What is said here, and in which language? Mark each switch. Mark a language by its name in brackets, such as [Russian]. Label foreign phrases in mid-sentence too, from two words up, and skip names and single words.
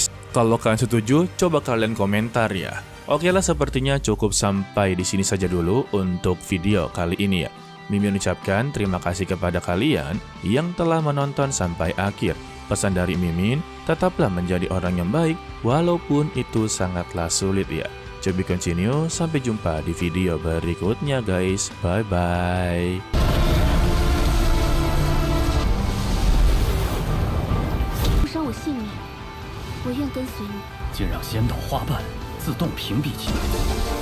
[Indonesian] Kalau kalian setuju, coba kalian komentar ya. Oke lah, sepertinya cukup sampai di sini saja dulu untuk video kali ini ya. Mimin ucapkan terima kasih kepada kalian yang telah menonton sampai akhir. Pesan dari Mimin, tetaplah menjadi orang yang baik walaupun itu sangatlah sulit ya. [English] To be continue, [Indonesian] sampai jumpa di video berikutnya guys. [English] Bye bye. [Chinese] 不伤我性命，我愿跟随你。竟让仙道花瓣自动屏蔽起来。